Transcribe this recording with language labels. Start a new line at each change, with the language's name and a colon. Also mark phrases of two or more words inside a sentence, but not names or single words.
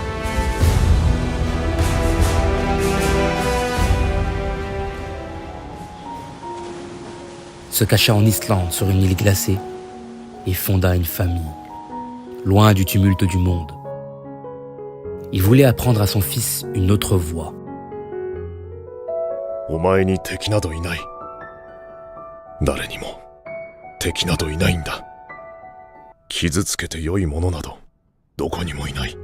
French: Se cacha en Islande sur une île glacée et fonda une famille, loin du tumulte du monde. Il voulait apprendre à son fils une autre voie.
Japanese: お前に敵などいない。誰にも敵などいないんだ。傷つけて良いものなどどこにもいない。